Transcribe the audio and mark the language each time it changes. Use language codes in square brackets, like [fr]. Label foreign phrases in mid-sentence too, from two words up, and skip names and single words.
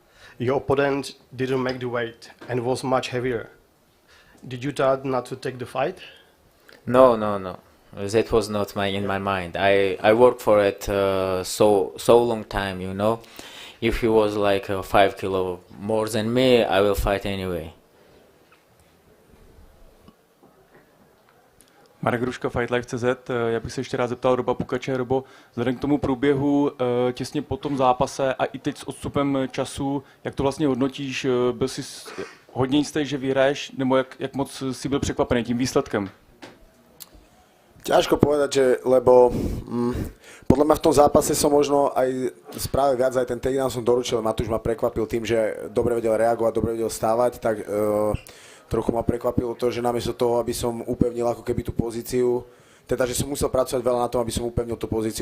[en] Your opponent didn't make the weight and was much heavier. Did you thought not to take the fight? No. That was not in my mind. I worked for it so long time, you know. If he was like 5 kilo more than me, I will fight anyway. [cs] Marek Ruška, FightLife.cz. Já bych se ještě rád zeptal Roba Pukače. Robo, vzhledem k tomu průběhu těsně po tom zápase a i teď s odstupem času, jak to vlastně hodnotíš? Byl jsi hodně jistý, že vyhraješ, nebo jak moc jsi byl překvapený tím výsledkem? [sk] Ťažko povedať, že, lebo podľa mňa v tom zápase som možno aj spravil viac, aj ten takedown som doručil, Matúš ma prekvapil tým, že dobre vedel reagovať, dobre vedel stávať, tak trochu ma prekvapilo to, že namiesto toho, aby som upevnil ako keby tú pozíciu, teda, že som musel pracovať veľa na tom, aby som upevnil tú pozíciu.